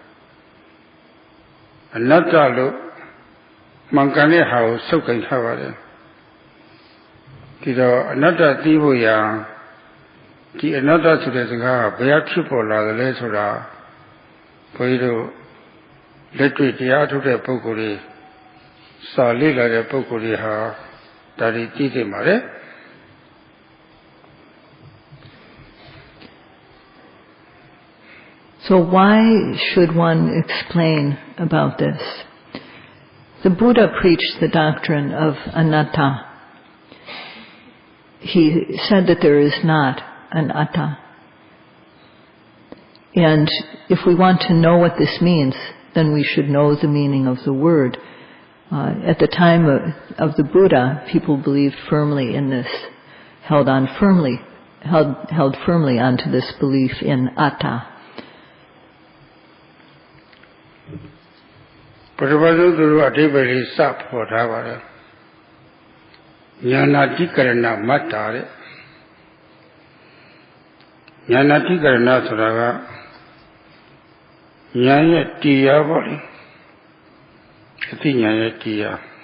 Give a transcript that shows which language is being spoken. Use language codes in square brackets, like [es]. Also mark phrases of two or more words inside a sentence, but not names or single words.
[my] အနတ္တလို့မှန်ကန်တဲ့ဟာကိုစုပ်ကိုင်ထားပါတယ်ဒီတော့အနတ္တသိဖို့ရာဒီအနတ္တဆိုတဲ့စကားကဘယ်ဖြစ်ပေါ်လာတယ်လဲဆိုတာဘုန်းကြီးတို့လက်တွေ့တရားထုတ်တဲ့ပုဂ္ဂိုလ်တွေစာလေ့လာတဲ့ပုဂ္ဂိုလ်တွေဟာဒါတွေသိသိမှာလေ [en] So why should one explain about this? The Buddha preached the doctrine of anatta. He said that there is not an atta. And if we want to know what this means, then we should know the meaning of the word. At the time of the Buddha, people believed firmly in this, held firmly onto this belief in atta. [my] ပထမဆုံးသူတို့အဓိပ္ပာယ်လေးစပေါ်ထားပါတယ်ဉာဏတိကရဏမတ္တာတဲ့ဉာဏတိကရဏဆိုတာကဉာဏ်ရဲ့တရားပေါ့လေအသိဉာဏ်ရဲ့တရား